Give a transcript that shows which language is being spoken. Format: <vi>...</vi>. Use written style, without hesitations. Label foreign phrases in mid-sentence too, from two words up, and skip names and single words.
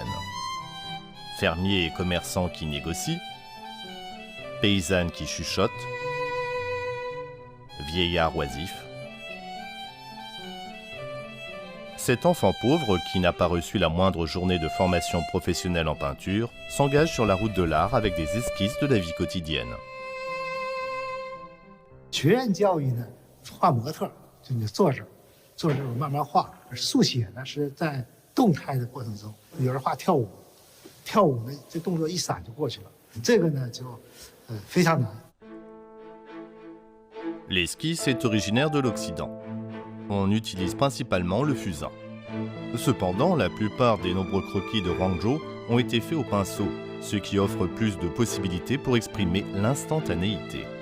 <fr>Fermiers et commerçants qui négocient, paysannes qui chuchotent, vieillards oisifs. Cet enfant pauvre, qui n'a pas reçu la moindre journée de formation professionnelle en peinture, s'engage sur la route de l'art avec des esquisses de la vie quotidienne.</fr> <zh>学院教育呢，画模特，就你坐这儿，坐这儿慢慢画。速写呢是在动态的过程中，有人画跳舞，跳舞呢这动作一闪就过去了，这个呢就非常难。</zh> <fr>L'esquisse est originaire de l'Occident. On utilise principalement le fusain. Cependant, la plupart des nombreux croquis de Huangzhou ont été faits au pinceau, ce qui offre plus de possibilités pour exprimer l'instantanéité.</fr>